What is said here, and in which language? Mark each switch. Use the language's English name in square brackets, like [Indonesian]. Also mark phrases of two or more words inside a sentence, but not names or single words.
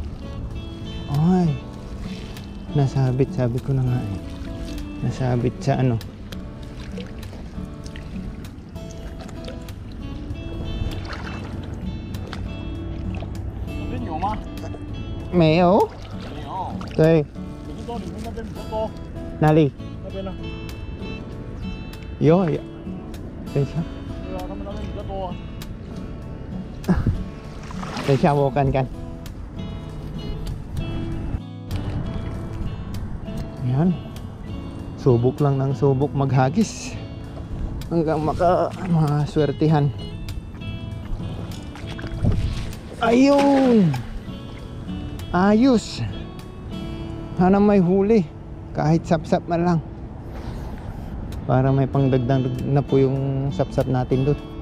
[Filipino] Ay, nasabit, sabi ko na nga eh. Nasabit sa ano. May oh. [Chinese] 对， 哪里？那边呢？有呀。等一下，对啊，他们那边比较多啊。等一下我看看。Ayan. [Filipino] Subok lang ng subok maghagis hanggang maswertihan. Ayun. Ayos. Sana may huli kahit sapsap na lang para may pangdagdag na po yung sapsap natin doon.